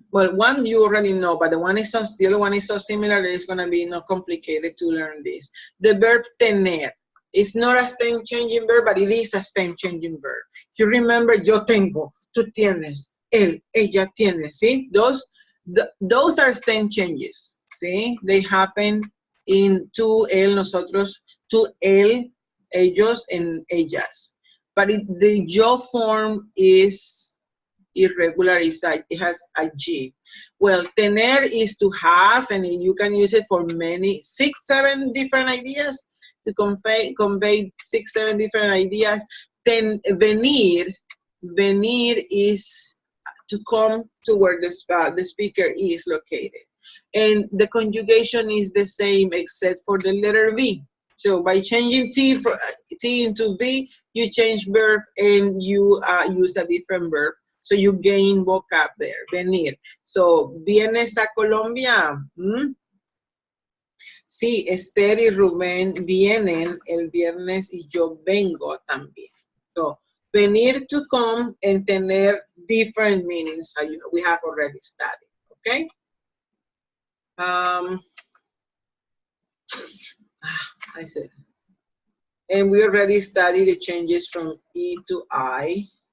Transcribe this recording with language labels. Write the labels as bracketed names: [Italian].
[English] Well, one you already know, but the other one is so similar that it's gonna be not complicated to learn this. The verb tener. It's not a stem changing verb, but it is a stem changing verb. If you remember, [Spanish] yo tengo, tú tienes, él, ella tiene, [English] see? Those are stem changes, see? They happen in tú, él, nosotros, tú, él, ellos, and ellas. But the yo form is irregular, it has a G. Well, tener is to have, and you can use it for 6, 7 different ideas, to convey 6, 7 different ideas. Then venir is to come to where the speaker is located. And the conjugation is the same except for the letter V. So by changing T into V, you change verb and you use a different verb. So you gain vocab there, venir. So, [Spanish] ¿vienes a Colombia? Sí, Esther y Rubén vienen el viernes y yo vengo también. [English] So, venir, to come, and tener different meanings we have already studied, okay? I said, and we already studied the changes from E to I.